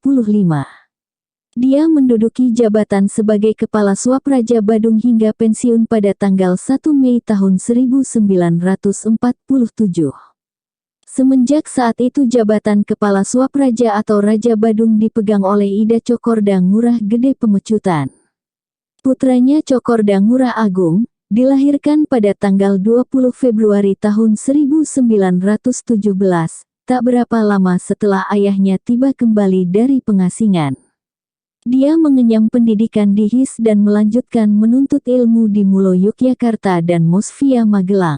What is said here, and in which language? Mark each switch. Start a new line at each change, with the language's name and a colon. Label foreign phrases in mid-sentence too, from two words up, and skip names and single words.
Indonesian: Dia menduduki jabatan sebagai Kepala Swapraja Badung hingga pensiun pada tanggal 1 Mei tahun 1947. Semenjak saat itu jabatan Kepala Swapraja atau Raja Badung dipegang oleh Ida Cokorda Ngurah Gede Pemecutan. Putranya Cokorda Ngurah Agung, dilahirkan pada tanggal 20 Februari tahun 1917, tak berapa lama setelah ayahnya tiba kembali dari pengasingan. Dia mengenyam pendidikan di HIS dan melanjutkan menuntut ilmu di Mulo Yogyakarta dan Mosvia Magelang.